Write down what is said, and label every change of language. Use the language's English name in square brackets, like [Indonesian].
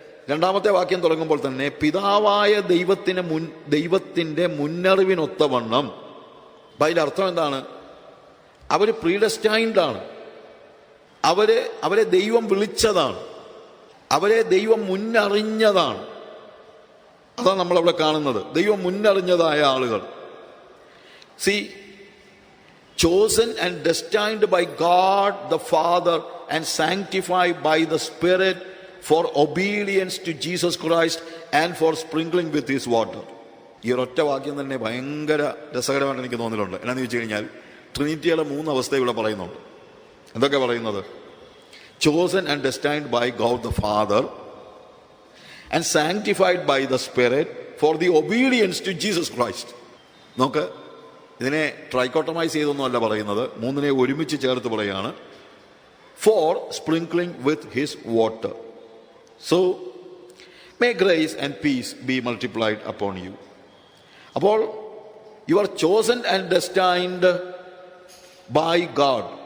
[Malayalam] രണ്ടാമത്തെ വാക്യം തുടങ്ങുമ്പോൾ തന്നെ പിതാവായ ദൈവത്തിന്റെ മുന്നറിവിനൊത്തവണ്ണം. അപ്പം അതിൻ്റെ അർത്ഥം എന്താണ്? അവർ പ്രീഡെസ്റ്റൈൻഡ് ആണ്. അവരെ ദൈവം വിളിച്ചതാണ്, അവരെ ദൈവം മുന്നറിഞ്ഞതാണ്. അതാണ് നമ്മളവിടെ കാണുന്നത്, ദൈവം മുന്നറിഞ്ഞതായ ആളുകൾ. [English] chosen and destined by God the Father and sanctified by the Spirit for obedience to Jesus Christ and for sprinkling with his water. [Malayalam] ഈ ഒരൊറ്റ വാക്യം തന്നെ ഭയങ്കര രസകരമായിട്ട് എനിക്ക് തോന്നിയിട്ടുണ്ട്. എന്നാന്ന് ചോദിച്ചു കഴിഞ്ഞാൽ ട്രിനിറ്റിയുടെ 3 അവസ്ഥ ഇവിടെ പറയുന്നുണ്ട്. എന്തൊക്കെ പറയുന്നത്? [English] chosen and destined by God the Father and sanctified by the Spirit for the obedience to Jesus Christ. [Malayalam] നോക്ക്, ഇതിനെ ട്രൈക്കോട്ടമൈസ് ചെയ്തൊന്നുമല്ല പറയുന്നത്, 3നെ ഒരുമിച്ച് ചേർത്ത് പറയുകയാണ്. [English] For sprinkling with his water, so may grace and peace be multiplied upon you. അപ്പോൾ you are chosen and destined by God.